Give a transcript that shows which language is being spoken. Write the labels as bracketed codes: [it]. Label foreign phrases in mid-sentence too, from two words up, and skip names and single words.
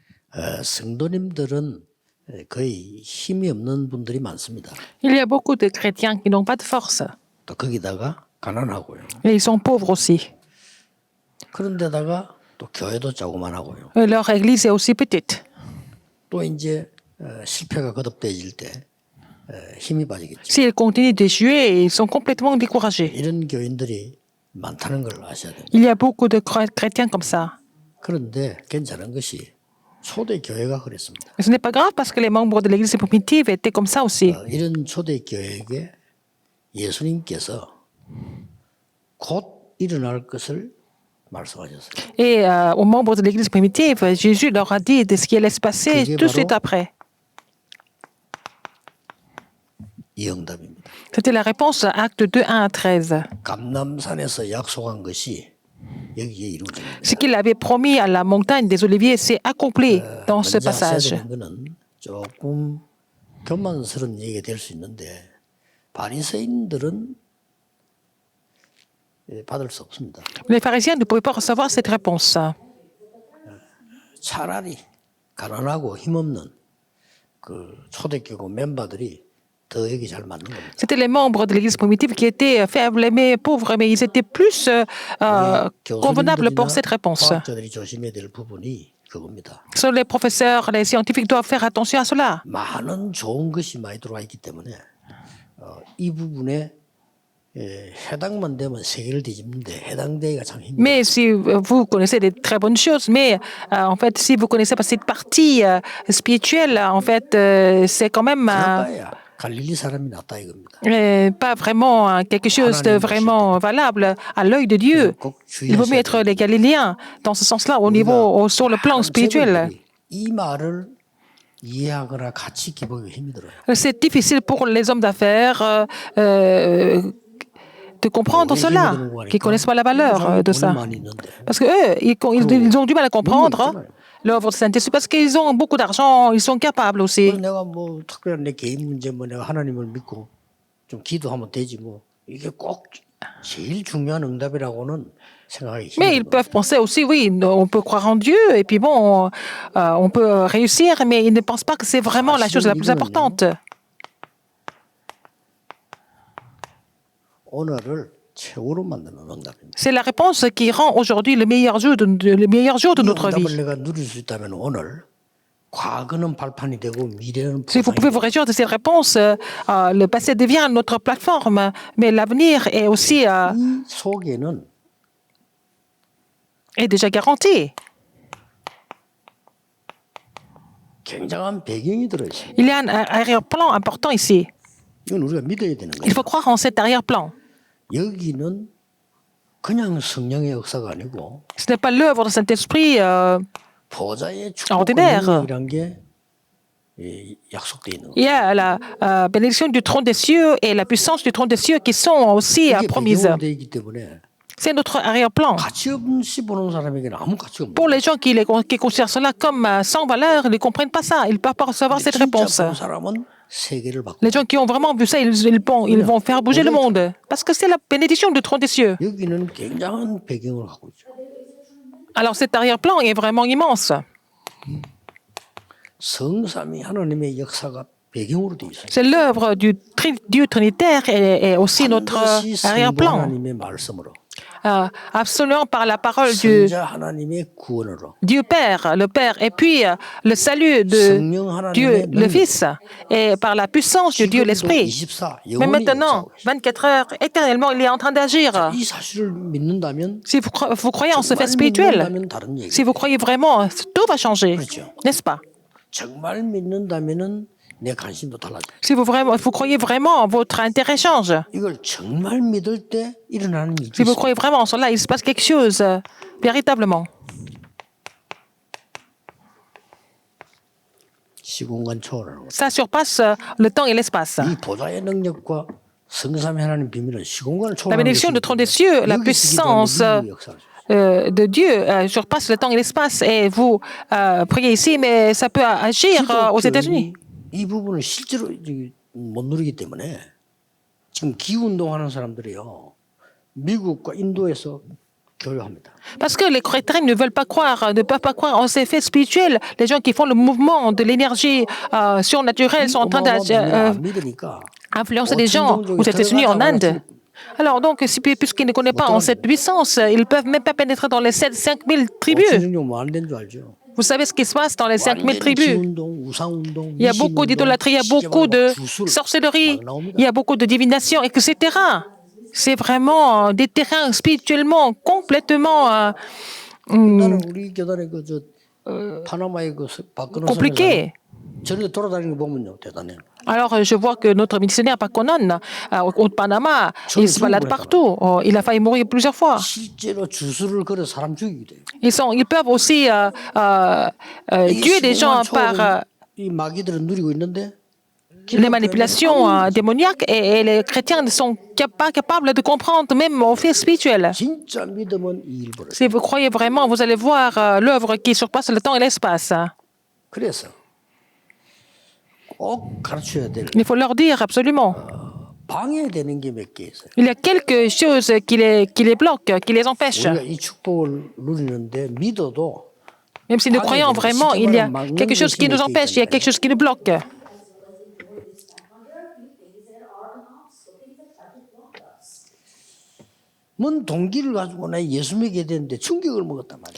[ko] 성도님들은 거의 힘이 없는 분들이 많습니다. [fr] Il y a beaucoup de chrétiens qui n'ont pas de force. [ko] 또 거기다가 가난하고요. [fr] Et ils sont pauvres aussi. [ko] 그런데다가 또 교회도 조그만하고요. [fr] Et leur église est aussi petite. [ko] 또 이제 실패가 거듭돼질 때 힘이 빠지겠죠. [fr] S'ils continuent d'échouer, ils sont complètement découragés. [ko] 이런 교인들이 많다는 걸 아셔야 됩니다. [fr] Il y a beaucoup de chrétiens comme ça. [ko] 그런데 괜찮은 것이 초대 교회가 그랬습니다. [fr] Et ce n'est pas grave parce que les membres de l'église primitive étaient comme ça aussi. [ko] 이런 초대 교회에게 예수님께서 곧 일어날 것을 말씀하셨어요. [fr] Et aux membres de l'église primitive, Jésus leur a dit de ce qui allait se passer [ko] 그게 [fr] tout de [ko] 바로 [fr] suite après. [ko] 이 응답입니다. [fr] C'était la réponse à Acte 2, 1 à 13. [ko] 감남산에서 약속한 것이 여기에 이루어집니다. [fr] Ce qu'il avait promis à la montagne des Oliviers s'est accompli dans ce [ko] 먼저 하셔야 [fr] passage. [ko] 되는 거는 조금 교만스러운 얘기가 될 수 있는데 바리새인들은 받을 수 없습니다. [fr] Les pharisiens ne pouvaient pas recevoir cette réponse. [ko] 차라리 가난하고 힘없는 그 초대교구 멤버들이 더 여기 잘 맞는 겁니다. [fr] C'était les membres de l'église primitive qui étaient faibles mais pauvres, mais ils étaient plus convenables pour cette réponse. [ko] 과학자들이 조심해야 될 부분이 그겁니다. [fr] Seuls les professeurs, les scientifiques doivent faire attention à cela. [ko] 많은 좋은 것이 많이 들어와 있기 때문에 이 부분에 해당만 되면 세계를 뒤집는데 해당되기가 참 힘들어요. [fr] Mais si vous connaissez des très bonnes choses, mais en fait, si vous connaissez pas cette partie spirituelle, en fait, c'est quand même [ko] 그나마야 갈릴리 사람이 낫다 이겁니다. [fr] pas vraiment quelque chose de vraiment valable à l'œil de Dieu. [ko] 꼭 [fr] Il vaut mieux [ko] 주의하셔야 [fr] être [ko] 돼요. [fr] les Galiléens dans ce sens-là, au niveau, sur le plan spirituel. [ko] 이 말을 이해하거나 같이 기보기 힘들어요. [fr] C'est difficile pour les hommes d'affaires de comprendre cela, qui ne connaissent pas la valeur de ça. [ko] 많이 있는데 [fr] Parce qu'eux, ils ont du mal à comprendre l'œuvre de Saint-Esprit parce qu'ils ont beaucoup d'argent, ils sont capables aussi. [ko] 내가 뭐 특별한 내 개인 문제 뭐 내가 하나님을 믿고 좀 기도하면 되지 뭐 이게 꼭 제일 중요한 응답이라고는 생각하기 [fr] Mais ils [ko] 힘들어요. [fr] peuvent penser aussi, oui, on peut croire en Dieu et puis bon, on peut réussir, mais ils ne pensent pas que c'est vraiment la chose la plus importante. [ko] 오늘을 최고로 만드는 응답입니다. [fr] C'est la réponse qui rend aujourd'hui le meilleur jour de [ko] 이 [fr] notre vie. [ko] 응답을 내가 누릴 수 있다면 오늘 과거는 발판이 되고 미래는 [fr] Si vous pouvez vous [ko] 보상이 [fr] réjouir de cette réponse, le passé devient notre plateforme, mais l'avenir est aussi [ko] 이 속에는 [fr] est déjà garanti. [ko] 굉장한 배경이 들어있습니다. [fr] Il y a un arrière-plan important ici. [ko] 이건 우리가 믿어야 되는 [fr] Il [ko] 거예요. [fr] faut croire en cet arrière-plan. [ko] 여기는 그냥 성령의 역사가 아니고 [fr] Ce n'est pas l'œuvre du Saint-Esprit. [ko] 보좌의 축복과 [fr] ordinaire. [ko] 능력이란 게 약속되어 있는 [fr] Il y [ko] 거예요. [fr] a la bénédiction du trône des cieux et la puissance du trône des cieux qui sont aussi [ko] 이게 [fr] promises. [ko] 배경으로 되어 있기 때문에 [fr] C'est notre arrière-plan. [ko] 가치 없이 보는 사람에게는 아무 가치가 없는 [fr] Pour les gens qui considèrent cela comme sans valeur, ils ne comprennent pas ça. Ils ne peuvent pas recevoir cette réponse. [ko] 진짜 본 사람은 세계를 바꾸고 [fr] Les gens qui ont vraiment vu ça, ils vont faire bouger le monde. Parce que c'est la bénédiction du trône des cieux. [ko] 여기는 굉장한 배경을 갖고 있죠. [fr] Alors cet arrière-plan est vraiment immense. [ko] 성삼위 하나님의 역사가 배경으로 되어 있어요. [fr] C'est l'œuvre du Dieu trinitaire et aussi notre [ko] 반드시 성부 [fr] arrière-plan. [ko] 하나님의 말씀으로 [fr] Absolument par la parole du [ko] 선자 하나님의 구원으로 [fr] Dieu Père, le Père, et puis le salut de [ko] 성령 [fr] Dieu [ko] 하나님의 [fr] le [ko] 능력. [fr] Fils, et par la puissance de Dieu [ko] 지금도 [fr] l'Esprit. 24 Mais [ko] 영원히 [fr] maintenant, [ko] 역사하고 있어요. [fr] 24 heures, éternellement, il est en train d'agir. [ko] 이 사실을 믿는다면 [fr] Si vous croyez en ce fait [ko] 정말 [fr] spirituel, [ko] 믿는다면 다른 얘기. [fr] si vous croyez vraiment, tout va changer, [ko] 그렇죠. [fr] n'est-ce pas? [ko] 정말 믿는다면은 내 관심도 달라져. [fr] Si vous croyez vraiment, votre intérêt change. [ko] 이걸 정말 믿을 때 일어나는 일이 [fr] Si vous [ko] 있어요. [fr] croyez vraiment en cela, il se passe quelque chose, véritablement. [ko] 시공간 초월하는 거죠. [fr] Ça surpasse le temps et l'espace. [ko] 이 보좌의 능력과 성삼위 하나님 비밀은 시공간을 [fr] La [ko] 초월하는 [fr] bénédiction du trône des cieux, la puissance de Dieu surpasse le temps et l'espace. Et vous priez ici, mais ça peut agir aux États-Unis. [ko] 이 부분을 실제로 못 누리기 때문에 지금 기후운동하는 사람들이요. 미국과 인도에서 교육합니다. [fr] Parce que les chrétiens ne veulent pas croire, ne peuvent pas croire en ces faits spirituels. Les gens qui font le mouvement de l'énergie surnaturelle sont en train [ko] 안 믿으니까 [fr] d'influencer les gens aux États-Unis, en Inde. Alors donc, puisqu'ils ne connaissent pas en cette puissance, ils ne peuvent même pas pénétrer dans les 5 000 tribus. [ko] 오천종족 뭐안 된 줄 알죠? [fr] Vous savez ce qui se passe dans les 5 000 [ko] 완전히 [fr] tribus? [ko] 지운동, 우상운동, [fr] Il y a beaucoup d'idolâtrie, il y a beaucoup de sorcellerie, il y a beaucoup de divination, etc. C'est vraiment des terrains spirituellement complètement [ko] 나는 우리 교단의 그저 파나마의 그 박근호 [fr] compliqués. [ko] 저렇게 돌아다니는 거 보면요 대단해요. [fr] Alors, je vois que notre missionnaire Pakonon, au Panama, il se balade partout. Il a failli mourir plusieurs fois. [ko] 실제로 주술을 걸어 사람 죽이기도 해요. [fr] Ils peuvent aussi tuer des gens par [ko] 이 마귀들은 누리고 있는데 [fr] les manipulations démoniaques et les chrétiens ne sont pas capables de comprendre même au fait spirituel. [ko] 진짜 믿으면 이 일벌을. [fr] Si vous croyez vraiment, vous allez voir l'œuvre qui surpasse le temps et l'espace. [ko] 그래서 꼭 가르쳐야 될 [fr] Il faut leur dire absolument. [ko] 방해되는 게 몇 개 있어요. [fr] Il y a quelque chose qui les bloque, qui les empêche. [ko] 우리가 이 축복을 누리는데 믿어도 [fr] Même si nous croyons vraiment, il y a quelque chose qui nous empêche, il y a quelque chose qui nous bloque. [ko] 뭔 동기를 가지고 나 예수 믿게 되는데 충격을 먹었단 말이야.